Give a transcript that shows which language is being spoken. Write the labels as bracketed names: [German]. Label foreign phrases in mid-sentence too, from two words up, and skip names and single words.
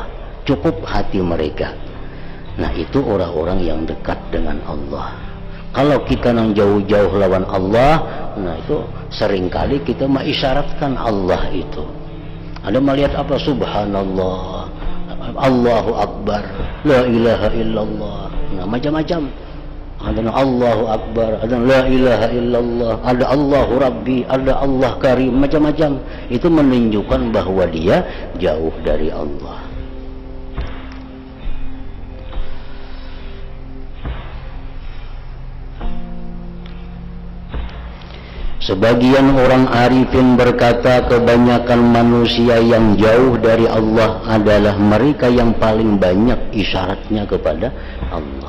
[Indonesian] Cukup hati mereka. Nah, itu orang-orang yang dekat dengan Allah. Kalau kita yang jauh-jauh lawan Allah, nah itu seringkali kita mengisyaratkan Allah itu. Ada melihat apa? [Arabic] سبحان الله، الله أكبر، لا إله إلا الله. [Indonesian] Nah, macam-macam. Ada [Arabic] الله أكبر, [Indonesian] ada [Arabic] لا إله إلا الله, [Indonesian] ada [Arabic] الله ربي, [Indonesian] ada [Arabic] الله كريم, [Indonesian] macam-macam. Itu menunjukkan bahwa dia jauh dari Allah. Sebagian orang arifin berkata, kebanyakan manusia yang jauh dari Allah adalah mereka yang paling banyak isyaratnya kepada Allah.